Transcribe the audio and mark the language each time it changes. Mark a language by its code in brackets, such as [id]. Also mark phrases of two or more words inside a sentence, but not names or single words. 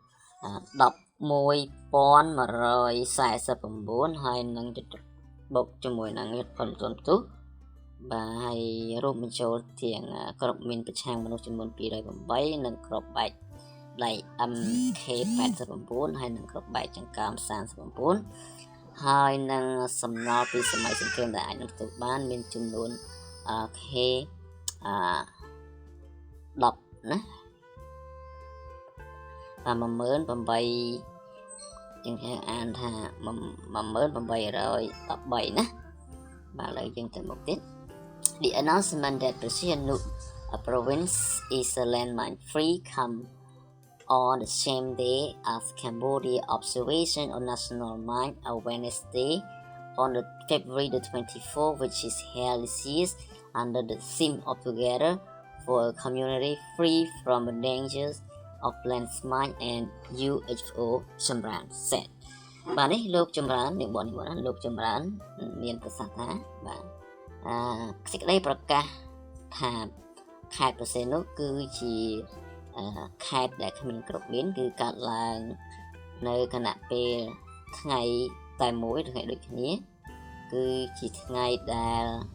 [km] 11,149 ហើយនឹងបូកជាមួយនឹងផលទុនទុះបាទហើយរួមបញ្ចូលទាំងក្រុមមីនប្រឆាំងមនុស្សចំនួន 208 និងក្រុមបែកដៃ MK89 ហើយនឹងក្រុមបែកចង្កើម 39 ហើយនឹងសំណល់ពីសម័យសង្គ្រាមដែលអាចនឹងទទួលបានមានចំនួនK 10ណា18000យើងអានថា 1,813 ណាបាទឥឡូវយើងទៅមុខទៀត The [en] announcement that Sihanouk province is a landmine free come on the same day as Cambodia observation on National Mine Awareness Day on the February the 24th, which is held this year under the theme of Together for a Community Free from the Dangers of landmine and UHO Chamran said. [km] បាទនេះលោកចម្រើននេះបងណាលោកចម្រើនមានប្រសាសន៍ថាបាទសេចក្តីប្រកាសថាខេត្តប្រសេននោះគឺជាខេត្តដែលគ្មានគ្រប់មានគឺកើតឡើងនៅគណៈពេលថ្ងៃតែមួយថ្ងៃដូចគ្នាគឺជាថ្ងៃដែល